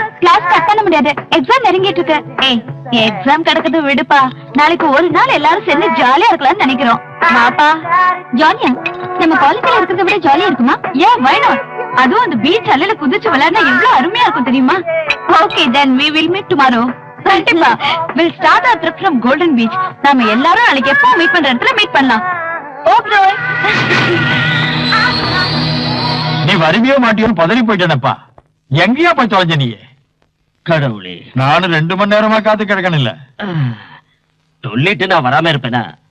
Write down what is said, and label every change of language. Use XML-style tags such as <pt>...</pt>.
<ta>Class cut பண்ண முடியாது. Exam நெருங்கிட்டு இருக்கு. ஏய், exam கடக்குது விடுப்பா. நாளைக்கு ஒரு நாள் எல்லாரும் சேர்ந்து ஜாலியா இருக்கலாம்னு நினைக்கிறோம். வாப்பா. ஜாலியா? நம்ம காலேஜ்ல இருக்கிறத விட ஜாலியா இருக்குமா?</ta> <en>Yeah, why not?</en> <ta>அதுவும் அந்த பீச் அலையில குதிச்சு விளையாடினா எவ்வளவு அருமையா இருக்கும் தெரியுமா?</ta> <en>Okay, then we will meet tomorrow.</en> <ta>கண்டிப்பா.</ta> <en>We'll start our trip from Golden Beach.</en> <ta>நாம எல்லாரும் நாளைக்கு எப்போ மீட் பண்ற இடத்துல மீட் பண்ணலாம்.</ta> <en>Okay.</en> <ta>நீ வருவியோ மாட்டியோன்னு பதறி போயிட்டேனப்பா. எங்கேயா போய் தொலைஞ்ச நீ? கடவுளே, நானும் 2 மணி நேரமா காத்து கிடக்கணும் இல்ல. சொல்லிட்டு நான் வராம இருப்பேனா?</ta>